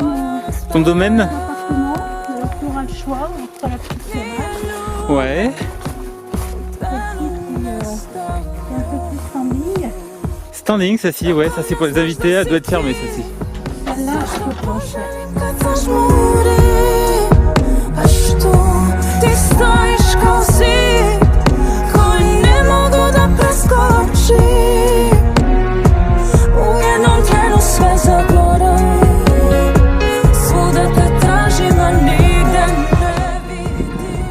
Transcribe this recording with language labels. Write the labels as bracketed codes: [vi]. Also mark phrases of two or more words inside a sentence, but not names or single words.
[fr] Ton domaine? mon appartement, tu auras le choix entre la petite semaine. Ouais. Un peu plus standing. Standing, ça si, ouais, ça c'est pour les invités, elle doit être fermée, ça si. Celle-là, je peux pencher. [sr] Kad zažmuri, baš tu ti stojiš kao zid koji ne mogu da preskočim. U jednom trenu sve zaboravim, svuda te tražim, a nigde ne vidim.